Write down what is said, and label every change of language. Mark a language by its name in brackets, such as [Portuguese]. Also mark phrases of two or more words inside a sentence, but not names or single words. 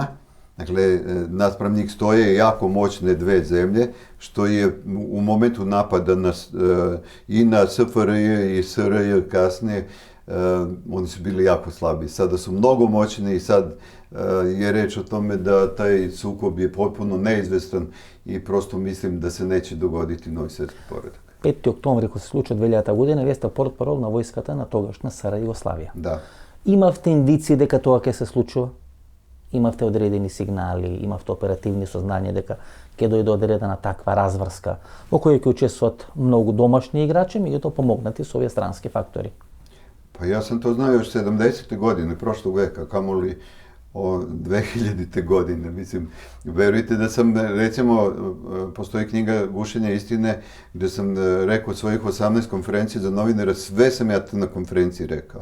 [Serbian] Dakle, naspram njih stoje jako moćne dve zemlje, što je u momentu napada i na SFRJ i SRJ kasnije, oni su bili jako slabi. Sada su mnogo moćni i sad je reč o tome da taj sukob je potpuno neizvestan i prosto mislim da se neće dogoditi novi svjetski poredak. [Macedonian] 5. октомври, кога се случи 2000 година, вие сте портпарол на војската на тогашна СР Југославија. Да. Имавте индици дека тоа ќе се случува? Имавте одредени сигнали, имавте оперативни сознања дека ќе дојде одредена таква разврска, во која ќе учествуват многу домашни играчи, меѓутоа помогнати со овие странски фактори. [Serbian] Pa ja sam to znao još 70. godine prošlog veka, kamoli o 2000. godine. Mislim, verujte da sam, recimo, postoji knjiga Gušenje istine, gdje sam rekao svojih 18 konferencija za novinara, sve sam ja na konferenciji rekao.